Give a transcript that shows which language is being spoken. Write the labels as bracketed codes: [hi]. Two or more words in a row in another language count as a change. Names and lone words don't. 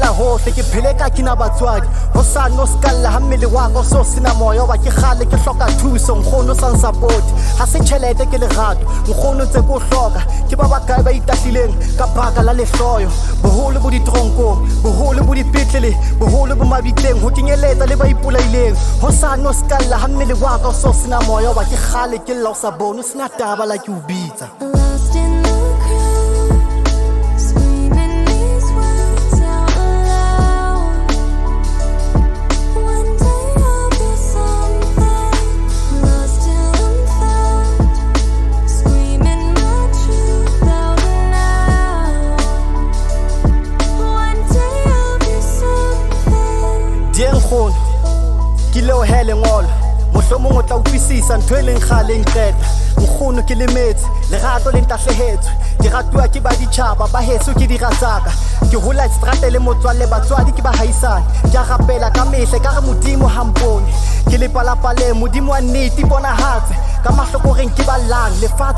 [st] hohle ke phele ka kina batswadi ho sa no skalla ha mmele wa ka so sina moya wa ke gale ke hloka thuso nkgono sa support ha se tšhelete ke lerato nkgono tse go hloka ke ba bakae ba itahlileng ka baka la lehloyo boholo bo ditoronkong boholo bo dipetlele boholo bo mabitleng ho kenyeletsa le ba ipolaileng ho sa no skalla ha mmele wa ka so sina moya wa ke gale ke lla o sa bone sina taba la ke o bitsa. [en] Lost in the crowd, screaming these words out loud. One day I'll be something, lost till I'm found, screaming my truth out loud. One day I'll be something. [st] Dieng khon ke leo hele ngolo mohlomong o tla utlwisisa ntho e leng kgaleng qeta nkgono ke lemetse lerato le ntahlehetswe ke ratuwa ke ba ditjhaba ba heso ke diratsaka ke hola strate le motswalle batswadi ke ba haisane ke a rapela ka mehle ka re modimo ha mpone ke le palapale modimo wa nnete bonahatse ka mahlokoreng ke balang lefatshe